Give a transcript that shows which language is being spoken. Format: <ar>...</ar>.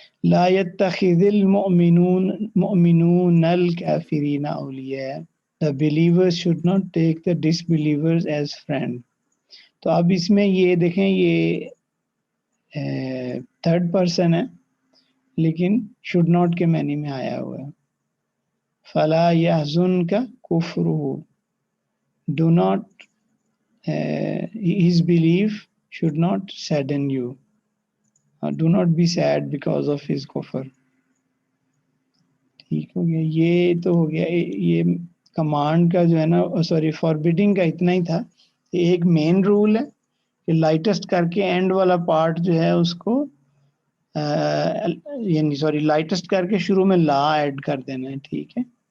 <ar>لا یتخذ المؤمنون الکافرین اولیاء،</ar> <en>the believers should not take the disbelievers as friend.</en> <ur>تو اب اس میں یہ دیکھیں یہ تھرڈ پرسن ہے لیکن شوڈ ناٹ کے معنی میں آیا ہوا ہے.</ur> <ar>فلا يحزنك كفره،</ar> <en>do not his belief should not sadden you, do not be sad because of his kufr.</en> <ur>ٹھیک ہو گیا. یہ تو ہو گیا یہ کمانڈ کا جو ہے نا، سوری فاربیڈنگ کا اتنا ہی تھا. ایک مین رول ہے کہ لائٹسٹ کر کے اینڈ والا پارٹ جو ہے اس کو یعنی سوری لائٹسٹ کر کے شروع میں لا ایڈ کر دینا ہے. ٹھیک ہے.</ur>